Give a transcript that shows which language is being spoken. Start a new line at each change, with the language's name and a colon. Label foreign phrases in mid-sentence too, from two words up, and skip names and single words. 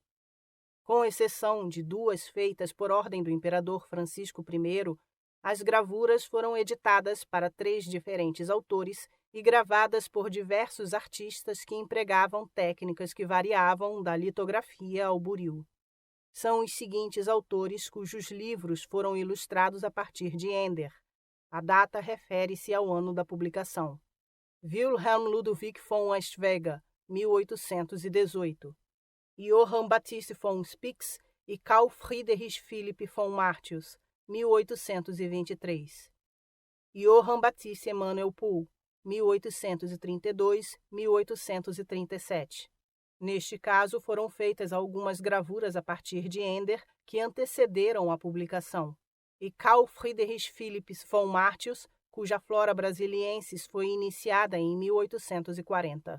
Portuguese: Com exceção de 2 feitas por ordem do imperador Francisco I, as gravuras foram editadas para 3 diferentes autores e gravadas por diversos artistas que empregavam técnicas que variavam da litografia ao buril. São os seguintes autores cujos livros foram ilustrados a partir de Ender. A data refere-se ao ano da publicação. Wilhelm Ludwig von Westphal, 1818. Johann Baptist von Spix e Carl Friedrich Philipp von Martius, 1823. Johann Baptist Emanuel Pohl, 1832-1837. Neste caso, foram feitas algumas gravuras a partir de Ender que antecederam a publicação, e Carl Friedrich Philipp von Martius, cuja Flora Brasiliensis foi iniciada em 1840.